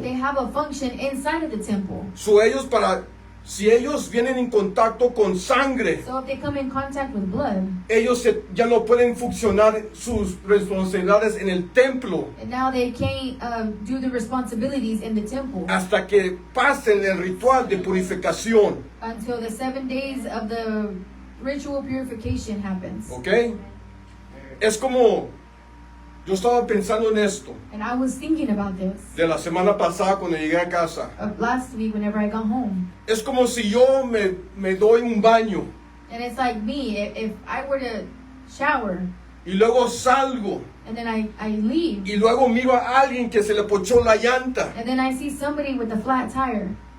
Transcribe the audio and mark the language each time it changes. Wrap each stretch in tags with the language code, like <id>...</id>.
<en>they have a function inside of the temple.</en> <es>Ellos para Si ellos vienen en contacto con sangre,</es> <en>So if they come in contact with blood,</en> <es>ellos ya no pueden funcionar sus responsabilidades en el templo</es> <en>and now they can't do the responsibilities in the temple</en> <es>hasta que pasen el ritual de purificación.</es> <en>until the 7 days of the ritual purification happens. ¿Ok?</en> <es>Es como, yo estaba pensando en esto</es> <en>And I was thinking about this</en> <es>de la semana pasada cuando llegué a casa.</es> <en>last week whenever I got home.</en> <es>Es como si yo me doy un baño</es> <en>And it's like me, if I were to shower</en> <es>y luego salgo</es> <en>and then I leave,</en> <es>y luego miro a alguien que se le pochó la llanta.</es> <en>and then I see somebody with a flat tire.</en>